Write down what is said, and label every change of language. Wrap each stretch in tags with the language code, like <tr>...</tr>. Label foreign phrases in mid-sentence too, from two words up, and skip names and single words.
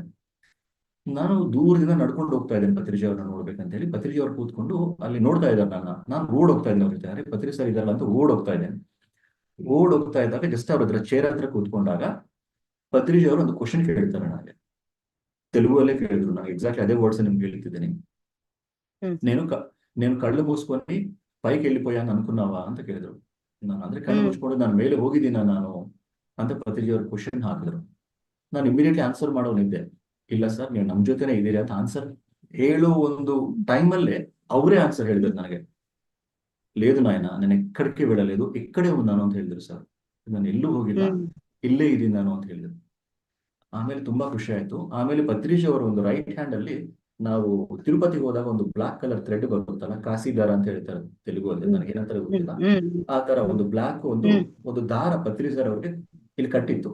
<kn>ನಾನು ದೂರದಿಂದ ನಡ್ಕೊಂಡು ಹೋಗ್ತಾ ಇದ್ದೇನೆ ಪತ್ರಿಜಿ ಅವ್ರನ್ನ ನೋಡ್ಬೇಕಂತ ಹೇಳಿ. ಪತ್ರಿಜಿ ಅವ್ರು ಕೂತ್ಕೊಂಡು ಅಲ್ಲಿ ನೋಡ್ತಾ ಇದ್ದಾರೆ ನಾನು ಓಡ್ ಹೋಗ್ತಾ ಇದ್ದೇನೆ ಅವ್ರ ಜೊತೆ. ಅರೆ ಪತ್ರಿ ಸರ್ ಇದಾರಲ್ಲ ಅಂತ ಓಡ್ ಹೋಗ್ತಾ ಇದ್ದೇನೆ. ಓಡ್ ಹೋಗ್ತಾ ಇದ್ದಾಗ ಜಸ್ಟ್ ಅವ್ರ ಹತ್ರ ಚೇರ್ ಹತ್ರ ಕೂತ್ಕೊಂಡಾಗ ಪತ್ರಿಜಿ ಅವರು ಒಂದು ಕ್ವಶನ್ ಕೇಳ್ತಾರೆ ನನಗೆ, ತೆಲುಗಲ್ಲೇ ಕೇಳಿದ್ರು. ನಾನು ಎಕ್ಸಾಕ್ಟ್ಲಿ ಅದೇ ವರ್ಡ್ಸ್ ನಿಮ್ಗೆ ಹೇಳ್ತಿದ್ದೀನಿ.</kn> <te>నేను కళ్ళు మూసుకొని పైకి వెళ్ళిపోయాను అనుకున్నావా</te> <kn>ಅಂತ ಕೇಳಿದ್ರು. ನಾನು ಅಂದ್ರೆ ಕಣ್ಣು ಮುಚ್ಕೊಂಡು ನಾನು ಮೇಲೆ ಹೋಗಿದ್ದೀನ ನಾನು ಅಂತ ಪತ್ರಿಜಿ ಅವ್ರ ಕ್ವಶನ್ ಹಾಕಿದ್ರು. ನಾನು</kn> <en>immediately answer</en> <kn>ಮಾಡೋನಿದ್ದೆ, ಇಲ್ಲ ಸರ್ ನೀವು ನಮ್ ಜೊತೆನೆ ಇದ್ದೀರಿ ಅಂತ ಆನ್ಸರ್ ಹೇಳೋ ಒಂದು ಟೈಮಲ್ಲೇ ಅವರೇ ಆನ್ಸರ್ ಹೇಳಿದ್ರು ನನಗೆ.</kn> <te>లేదు నాయన నేను ఎక్కడికి వెళ్ళలేదు, ఇక్కడే ఉన్నాను</te> <kn>ಅಂತ ಹೇಳಿದ್ರು ಸರ್. ನಾನು ಎಲ್ಲೂ ಹೋಗಿಲ್ಲ, ಇಲ್ಲೇ ಇದ್ದೀನಿ ನಾನು ಅಂತ ಹೇಳಿದ್ರು. ಆಮೇಲೆ ತುಂಬಾ ಖುಷಿ ಆಯ್ತು. ಆಮೇಲೆ ಪತ್ರಿಜಿ ಅವರ ಒಂದು</kn> <en>right hand</en> <kn>ಅಲ್ಲಿ, ನಾವು ತಿರುಪತಿಗೆ ಹೋದಾಗ ಒಂದು</kn> <en>black colour thread</en> <kn>ಬರುತ್ತಲ್ಲ, ಕಾಸಿದಾರ ಅಂತ ಹೇಳ್ತಾರೆ ತೆಲುಗು ಅಲ್ಲಿ, ನನಗೆ ಏನಂತಾರೆ ಗೊತ್ತಿಲ್ಲ. ಆ ತರ ಒಂದು ಬ್ಲಾಕ್ ಒಂದು ದಾರ ಪತ್ರಿಜಿ ಸರ್ ಅವ್ರಿಗೆ ಇಲ್ಲಿ ಕಟ್ಟಿತ್ತು.</kn>